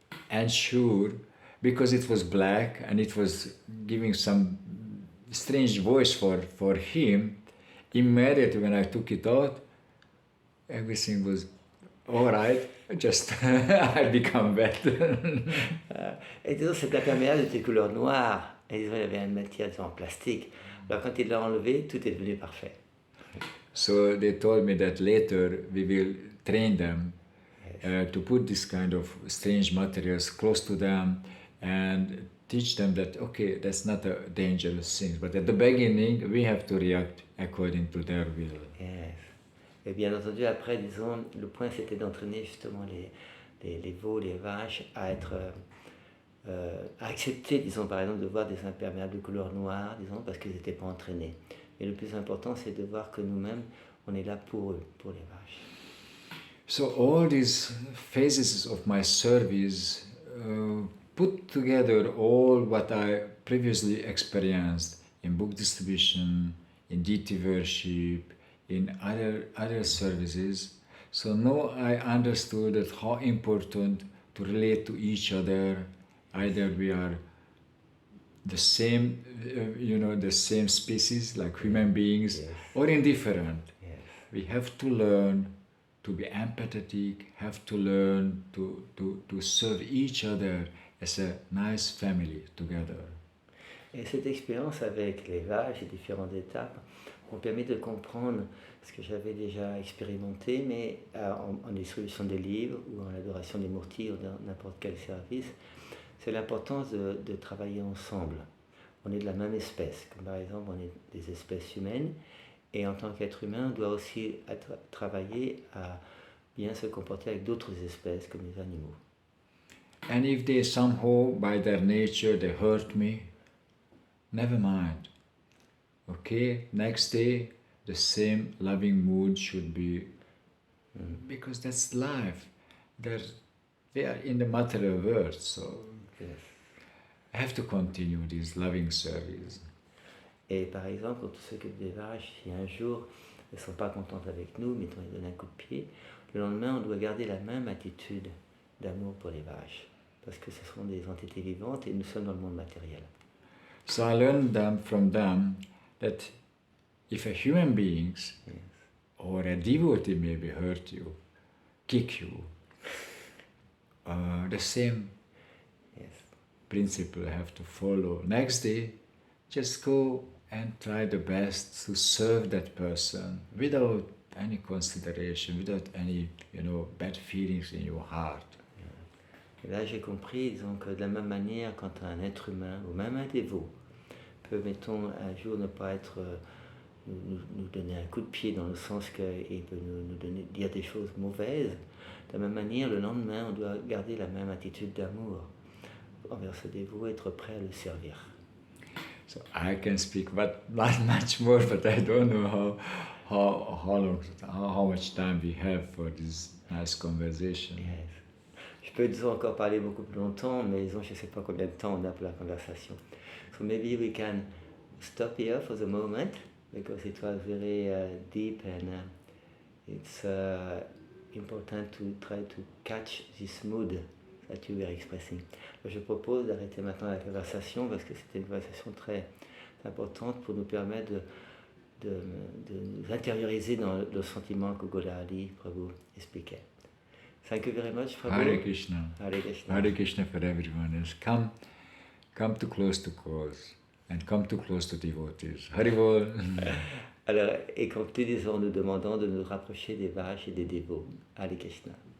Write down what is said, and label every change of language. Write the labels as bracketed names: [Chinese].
[English] And sure, because it was black and it was giving some strange voice for him, immediately when I took it out, everything was all right, just I become wet. [French] Et disons, cet imperméable était couleur noire, et disons, il avait une matière, disons, en plastique. Alors quand il l'a enlevé, tout est devenu parfait. [English] So they told me that later we will train them to put this kind of strange materials close to them and teach them that, okay, that's not a dangerous thing. But at the beginning, we have to react according to their will. Yes. [French] Et bien entendu, après, disons, le point c'était d'entraîner justement les veaux, les vaches à être, à accepter, disons, par exemple, de voir des imperméables de couleur noire, disons, parce qu'ils n'étaient pas entraînés. Et le plus important, c'est de voir que nous-mêmes, on est là pour eux, pour les vaches. [English] So all these phases of my service put together all what I previously experienced in book distribution, in deity worship, in other services. So now I understood that how important to relate to each other. Either we are the same, the same species like human beings, Yes. or indifferent. Yes. We have to learn to be empathetic, have to learn to serve each other as a nice family together. [French] Et cette expérience avec les vaches et différentes étapes m'ont permis de comprendre ce que j'avais déjà expérimenté, mais en distribution des livres ou en adoration des murtis ou dans n'importe quel service, c'est l'importance de travailler ensemble. On est de la même espèce, comme par exemple on est des espèces humaines, et en tant qu'être humain, on doit aussi travailler bien se comporter avec d'autres espèces comme les animaux. [English] And if they somehow, by their nature, they hurt me, never mind. Okay, next day, the same loving mood should be, because that's life. We are in the material world, so Yes. I have to continue this loving service. [French] Et par exemple, quand on s'occupe des vaches, si un jour elles ne sont pas contentes avec nous, mettons, elles donnent un coup de pied, le lendemain, on doit garder la même attitude d'amour pour les vaches. Parce que ce sont des entités vivantes et nous sommes dans le monde matériel. [English] So I learned from them that if a human being or a devotee maybe hurt you, kick you, the same Yes. principle I have to follow. Next day, just go and try the best to serve that person without any consideration, without any, bad feelings in your heart. [French] Et là, j'ai compris, disons, que de la même manière, quand un être humain, ou même un dévot, peut, mettons, un jour ne pas être, nous donner un coup de pied dans le sens qu'il peut nous dire des choses mauvaises, de la même manière, le lendemain, on doit garder la même attitude d'amour envers ce dévot, être prêt à le servir. [English] So I can speak, but not much more. But I don't know how much time we have for this nice conversation. Yes. [French] Je peux disons encore parler beaucoup plus longtemps, mais disons, je ne sais pas combien de temps on a pour la conversation. [English] So maybe we can stop here for the moment, because it was very deep and it's important to try to catch this mood that you were expressing. [French] Je propose d'arrêter maintenant la conversation parce que c'était une conversation très importante pour nous permettre de nous intérioriser dans le sentiment que Golali Prabhu expliquait. [English] Thank you very much, Prabhu. Hare Krishna. Hare Krishna. Hare Krishna for everyone else. Come too close to cause and come too close to devotees. Haribol. [French] Alors, et conclut, disons, nous demandons de nous rapprocher des vaches et des dévots. Hare Krishna.